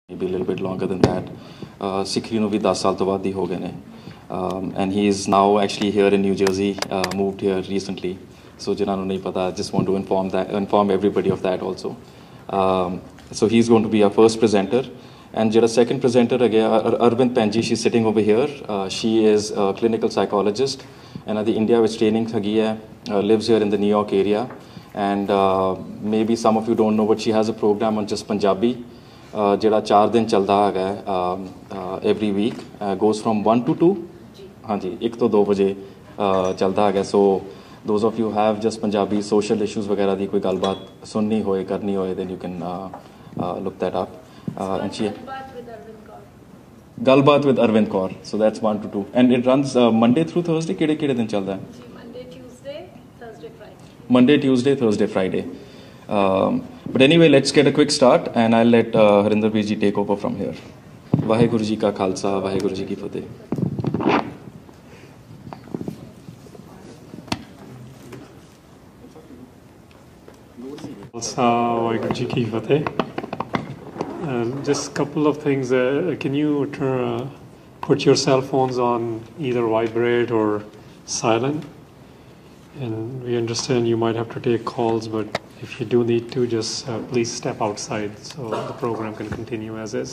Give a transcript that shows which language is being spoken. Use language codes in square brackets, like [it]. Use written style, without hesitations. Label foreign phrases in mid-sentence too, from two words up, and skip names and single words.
[en] maybe a little bit longer than that. [pa] SikhRI ਨੂੰ ਵੀ 10 ਸਾਲ ਤੋਂ ਵੱਧ ਹੀ ਹੋ ਗਏ ਨੇ. [en] And he is now actually here in New Jersey, moved here recently. [pa] So ਜਿਨ੍ਹਾਂ ਨੂੰ ਨਹੀਂ ਪਤਾ, [en] just want to inform everybody of that also. So he's going to be our first presenter. And [pa] ਜਿਹੜਾ second [en] presenter again, Arvind Penji, she's sitting over here. She is a clinical psychologist and the India ਵਿੱਚ training [pa] ਹੈਗੀ ਹੈ, [en] lives here in the New York area. And maybe some of you don't know, but she has a program on just Punjabi. [pa] ਜਿਹੜਾ 4 ਦਿਨ ਚੱਲਦਾ ਹੈਗਾ [en] every week, goes from 1 to 2. [pa] ਹਾਂਜੀ, 1 ਤੋਂ 2 ਵਜੇ ਚੱਲਦਾ ਹੈਗਾ. [en] So those of you have just Punjabi social issues [pa] ਵਗੈਰਾ ਦੀ ਕੋਈ ਗੱਲਬਾਤ ਸੁਣਨੀ ਹੋਏ, ਕਰਨੀ ਹੋਏ, [en] then you can look that up. And she Galbaat with Arvind Kaur. So that's 1 to 2. And it runs Monday through Thursday. [pa] ਕਿਹੜੇ ਦਿਨ ਚੱਲਦਾ ਹੈ? [en] Monday, Tuesday, Thursday, Friday. Monday, Tuesday, Thursday, Friday. But anyway, let's get a quick start and I'll let Harinder Bhai ji take over from here. [pa] ਵਾਹਿਗੁਰੂ ਜੀ ਕਾ ਖਾਲਸਾ, ਵਾਹਿਗੁਰੂ ਜੀ ਕੀ ਫਤਿਹ. ਵਾਹਿਗੁਰੂ ਜੀ ਕੀ ਫਤਿਹ. [en] Just a couple of things. Can you put your cell phones on either vibrate or silent? And we understand you might have to take calls, but if you do need to, just please step outside so the program can continue as is.